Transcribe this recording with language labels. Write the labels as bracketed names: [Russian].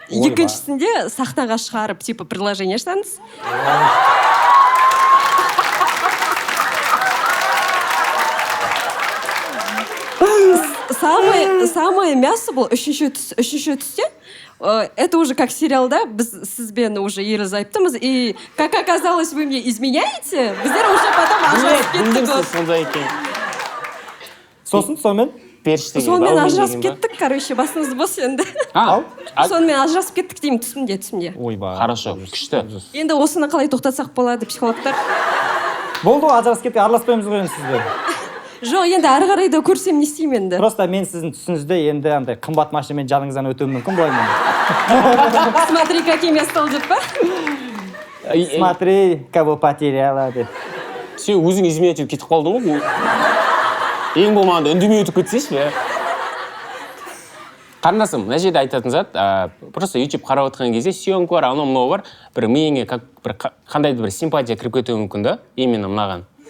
[Kazakh] Екіншісінде сахнаға шығарып, [Russian] типа, предложение [Kazakh] жасаңыз. [Russian] Самое мясо было [Kazakh] үшінші түсте. [Russian] Это уже как сериал, да? [Kazakh] Біз сізбен уже ерлі-зайыптымыз. [Russian] И как оказалось, вы мне изменяете? [Kazakh] Біздер уже потом ажырасып кеттік. сондай екен. Сосын сонымен? Сонымен ажырасып кеттік, [Russian] короче, [Kazakh] басыңыз бос енді. Сонымен ажырасып кеттік деймін, түсімде. Ойбай. [Russian] Хорошо, [Kazakh] күшті. Енді осыны қалай тоқтатсақ болады, психологтар? Болды ғой, ажырасып кетті, араласпаймыз ғой енді сізбен. Жоқ, енді ары қарай да көрсем не істеймін енді? Просто мен сіздің түсіңізде енді андай қымбат машинамен жаныңыздан өтуім мүмкін былай. [Russian] Смотри, какие места [Kazakh] деп па? [Russian] Смотри, кого потеряла [Kazakh] деп. Сен өзің [Russian] изменять [Kazakh] етіп кетіп қалдың ғой. Ең болмағанда үндемей өтіп кетсейші. Қарындасым, мына жерде айтатын зат, просто YouTube қарап отырған кезде съемка бар, анау-мынау бар, бір миыңе қандайды бір симпатия кіріп кетуі мүмкін да, [Russian] именно [Kazakh] мынаған.